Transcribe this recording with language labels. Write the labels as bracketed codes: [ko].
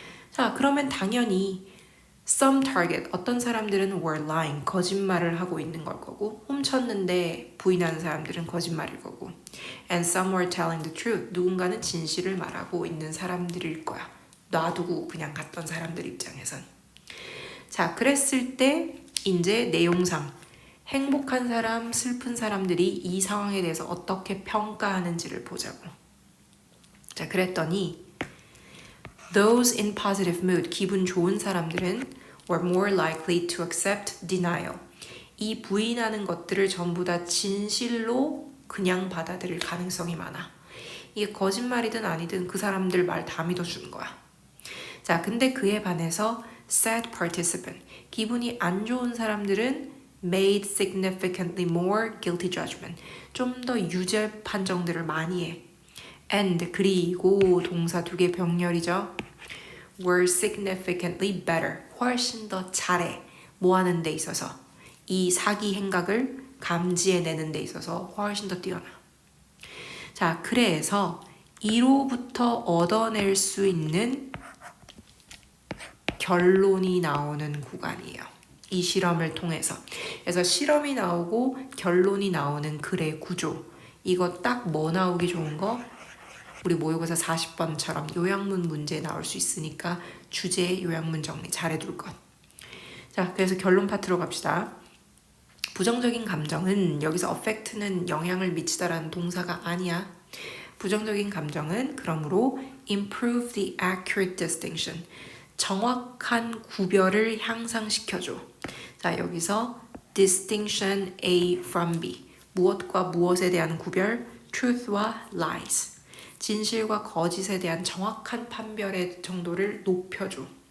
[ko] 자, 그러면 당연히 [en] some target, [ko] 어떤 사람들은 [en] were lying, [ko] 거짓말을 하고 있는 걸 거고, 훔쳤는데 부인하는 사람들은 거짓말일 거고, [en] and some were telling the truth, [ko] 누군가는 진실을 말하고 있는 사람들일 거야. 놔두고 그냥 갔던 사람들 입장에선. 자, 그랬을 때 이제 내용상 행복한 사람, 슬픈 사람들이 이 상황에 대해서 어떻게 평가하는지를 보자고. 자, 그랬더니 [en] those in positive mood, [ko] 기분 좋은 사람들은 [en] were more likely to accept denial. [ko] 이 부인하는 것들을 전부 다 진실로 그냥 받아들일 가능성이 많아. 이게 거짓말이든 아니든 그 사람들 말 다 믿어주는 거야. 자, 근데 그에 반해서 [en] sad participant, [ko] 기분이 안 좋은 사람들은 [en] made significantly more guilty judgment, [ko] 좀 더 유죄 판정들을 많이 해. and, 그리고 동사 두 개 병렬이죠. [en] were significantly better. [ko] 훨씬 더 잘해. 뭐 하는 데 있어서? 이 사기 행각을 감지해내는 데 있어서 훨씬 더 뛰어나. 자, 그래서 이로부터 얻어낼 수 있는 결론이 나오는 구간이에요. 이 실험을 통해서. 그래서 실험이 나오고 결론이 나오는 글의 구조. 이거 딱 뭐 나오기 좋은 거? 우리 모의고사 40번처럼 요약문 문제에 나올 수 있으니까 주제 요약문 정리 잘해둘 것. 자, 그래서 결론 파트로 갑시다. 부정적인 감정은 여기서 affect는 영향을 미치다라는 동사가 아니야. 부정적인 감정은 그러므로 [en] improve the accurate distinction. [ko] 정확한 구별을 향상시켜줘. 자, 여기서 [en] distinction A from B. [ko] 무엇과 무엇에 대한 구별, truth와 lies. 진실과 거짓에 대한 정확한 판별의 정도를 높여줘.